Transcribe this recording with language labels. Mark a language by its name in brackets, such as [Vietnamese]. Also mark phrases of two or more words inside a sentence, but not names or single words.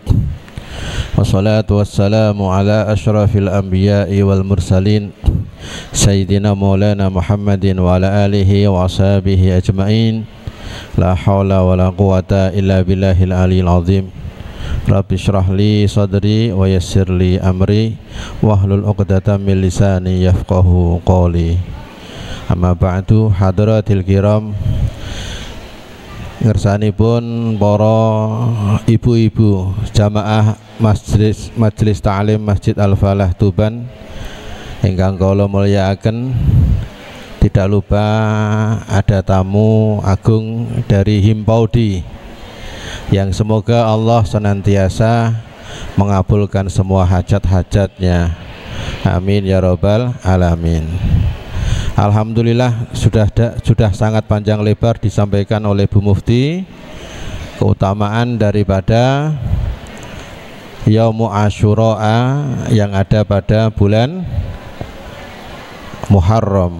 [Arabic] والصلاة والسلام على أشرف الأنبياء والمرسلين سيدنا مولانا محمد وعلى آله وأصحابه أجمعين. لا حول ولا قوة إلا بالله العلي العظيم. رب اشرح لي صدري ويسر لي أمري واحلل عقدة من لساني يفقهوا قولي. أما بعد, حضرات الكرام, [Javanese] ngersanipun para ibu-ibu jamaah Majelis Ta'lim Masjid Al-Falah Tuban ingkang kula mulyakaken. [Indonesian] Tidak lupa ada tamu agung dari Himpaudi yang semoga Allah senantiasa mengabulkan semua hajat-hajatnya. [Arabic] آمين يا رب العالمين. [Indonesian] Alhamdulillah sudah sangat panjang lebar disampaikan oleh Bu Mufti keutamaan daripada [Arabic] يوم عاشوراء [Indonesian] yang ada pada bulan Muharram.